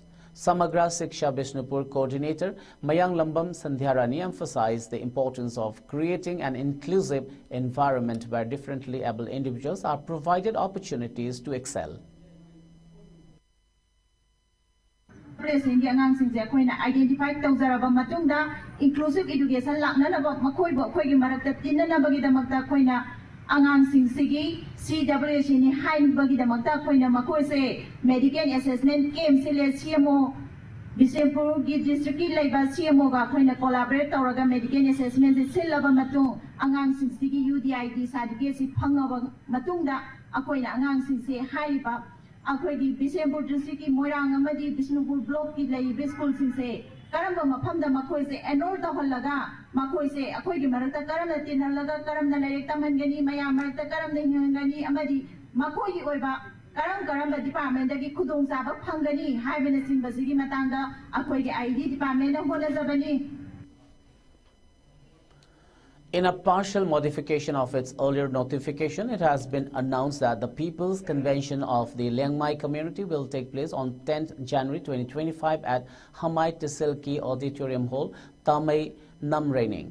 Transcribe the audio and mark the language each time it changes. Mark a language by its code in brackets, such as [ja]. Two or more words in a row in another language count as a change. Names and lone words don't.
[en] Samagra Siksha Bishnupur Coordinator Mayang Lambam Sandhyarani emphasized the importance of creating an inclusive environment where differently abled individuals are provided opportunities to excel. Identify inclusive education [mni] angang sing sigi CWC ni hain bagi damakta koina makoi se [en] medical assessment [mni] came sile CMO Bishnupur gi district ki laiba CMO ga koina collaborate tawraga [en] medical assessment [mni] se silaba matung angang sing sigi UDID certificate si phangaba matungda akoina angang sing se haiba akoi gi Bishnupur district ki moirang amadi Bishnupur block ki laiba school sing se karamba mafamda makoi se enroll tawhallaga makoi se akoi gi marakta karamna tinhallaga karamna lairek tamangani maya marakta karamna hingangani amadi makoi gi oiba karamba department dagi khudong chaba phangani haibana sinbasigi matangda akoi gi ID department na honajabani. [en] In a partial modification of its earlier notification, it has been announced that the People's Convention of the Liangmai community will take place on 10th January 2025 at Hamai Tisilki Auditorium Hall, Tamai Namraining.